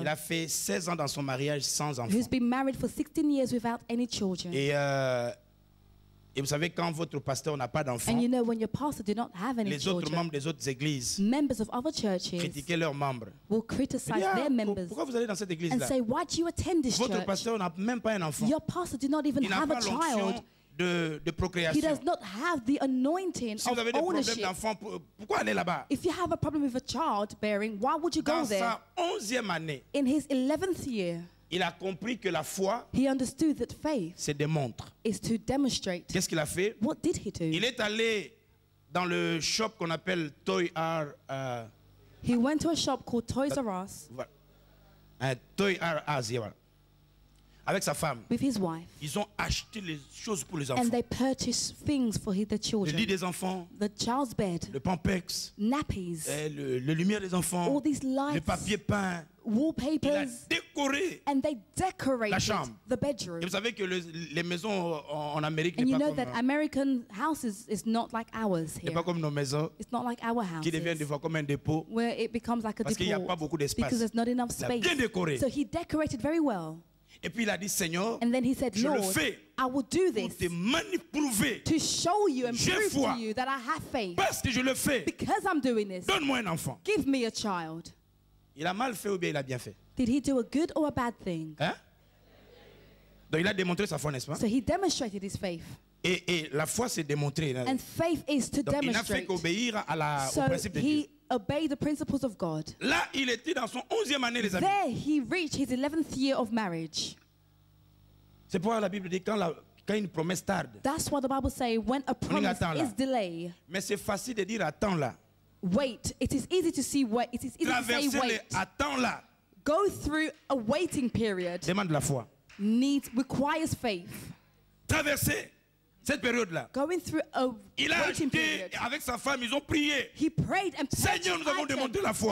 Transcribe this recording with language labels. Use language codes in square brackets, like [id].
[fr] Il a fait 16 ans dans son mariage sans enfants. [en] Who's been married for 16 years without any children. [fr] Et vous savez, quand votre pasteur n'a pas d'enfants, [en] you know, when your pastor do not have any [fr] les autres membres des autres églises [en] members of other churches [fr] critiquaient leurs membres. [en] Will criticize their members. [fr] Pourquoi vous allez dans cette église-là? [en] And say, why do you attend this [fr] votre [en] church? [fr] pasteur n'a même pas un enfant. [en] Your pastor did not even have a child. [fr] De procréation. [en] He does not have the anointing [fr] si vous avez [en] of ownership. [fr] Des problèmes d'enfants, pourquoi aller là-bas? [en] If you have a problem with a child bearing, why would you go there? [fr] Dans sa 11e année, [en] in his 11th year, [fr] il a compris que la foi, [en] he understood that faith [fr] se démontre. [en] Is to demonstrate. [fr] Qu'est-ce qu'il a fait? [en] What did he do? [fr] Il est allé dans le shop qu'on appelle Toys R Us. [en] He went to a shop called Toys R Us. [fr] Toys R Us, voilà. Avec sa femme. [en] With his wife. [fr] Ils ont acheté les choses pour les enfants. [en] And they purchased things for the children. [fr] Le lit des enfants. [en] The child's bed. [fr] Le Pampex. [en] Nappies. [fr] Le lumière des enfants. [en] All these lights. [fr] Le papier peint. [en] Wallpapers. [fr] Il a décoré la chambre. [en] The bedroom. [fr] Et vous savez que les maisons en Amérique n'est pas [en] comme that American houses is not like ours here. [fr] Pas comme nos maisons. [en] It's not like our houses. [fr] Qui deviennent des fois comme un dépôt. [en] Where it becomes like a [fr] parce qu'il n'y a pas beaucoup d'espace. [en] Because there's not enough space. [fr] Bien décoré. [en] So he decorated very well. [fr] Et puis il a dit, Seigneur, [en] and then he said, [fr] je [en] Lord, [fr] le fais [en] I will do this [fr] pour te prouver [en] to show you and prove to you that I have faith. [fr] Parce que je le fais. [en] Because I'm doing this. [fr] Donne-moi un enfant. [en] Give me a child. [fr] Il a mal fait ou bien il a bien fait? [en] Did he do a good or a bad thing? [fr] Hein? Donc il a démontré sa foi, n'est-ce pas? [en] So he demonstrated his faith. [fr] Et la foi c'est démontrer. [en] And faith is to [fr] donc, [en] demonstrate. [fr] Il n'a fait qu'obéir au principe de Dieu. [en] Obeyed the principles of God. [fr] Là, il était dans son 11e année, les amis. [en] There he reached his 11th year of marriage. [fr] C'est pourquoi la Bible dit quand une promesse tarde. [en] That's what the Bible says when a promise is delayed. [fr] Mais c'est facile de dire attends là. [en] Wait. It is easy to see wait. It is easy to say wait. [fr] Attends là. [en] Go through a waiting period. [fr] Demande la foi. [en] Requires faith. [fr] Traverser cette période-là. [en] Going through a waiting period. [fr] Avec sa femme, ils ont prié. [en] He prayed and [fr] Seigneur, nous avons démontré la foi.